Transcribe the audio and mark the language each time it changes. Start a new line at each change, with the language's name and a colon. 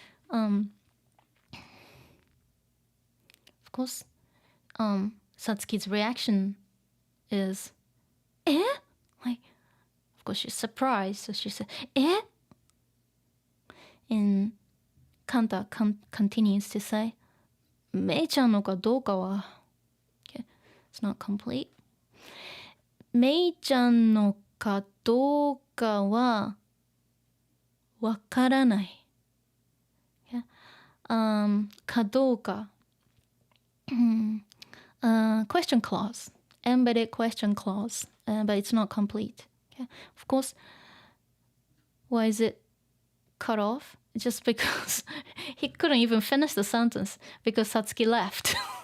English: Of course, Satsuki's reaction is, eh? Like, of course, she's surprised. So she said, eh? And Kanta continues to say,
Japanese: メイちゃんのかどうかは
English: okay, it's not complete.
Japanese: メイちゃんのかどうかはわからない。
English: Okay? かどうかquestion clause, embedded question clause, but it's not complete. Okay? Of course, why is it cut off? Just because he couldn't even finish the sentence because Satsuki left.